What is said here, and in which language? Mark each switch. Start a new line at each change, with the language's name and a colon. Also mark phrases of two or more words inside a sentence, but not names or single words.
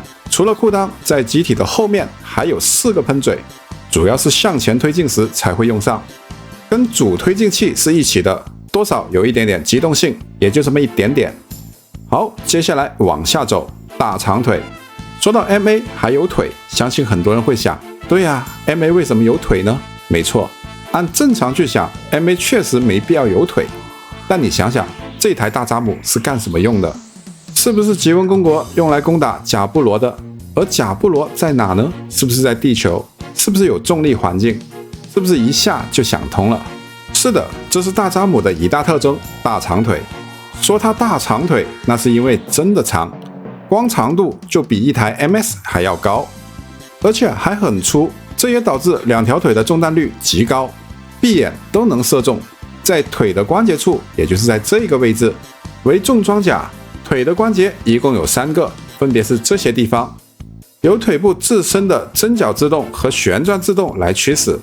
Chinese: 除了褲襠，在機體的後面還有4個噴嘴，主要是向前推進時才會用上，跟主推進器是一起的。多少有一點點機動性，也就這麼一點點。好，接下來往下走，大長腿。說到 MA 還有腿，相信很多人會想，對呀，MA 為什麼有腿呢？沒錯，按正常去想 ，MA 確實沒必要有腿。但你想想，這台大扎姆是幹什麼用的？是不是吉翁公國用來攻打賈布羅的？而賈布羅在哪呢？是不是在地球？是不是有重力環境？是不是一下就想通了？是的，這是大扎姆的一大特徵，大長腿。說它大長腿，那是因為真的長，光長度就比一台 MS 還要高，而且還很粗，這也導致2條腿的中彈率極高，閉眼都能射中。在腿的關節處，也就是在這個位置，為重裝甲，腿的關節一共有3個，分別是這些地方，由腿部自身的針腳制動和旋轉制動來驅使。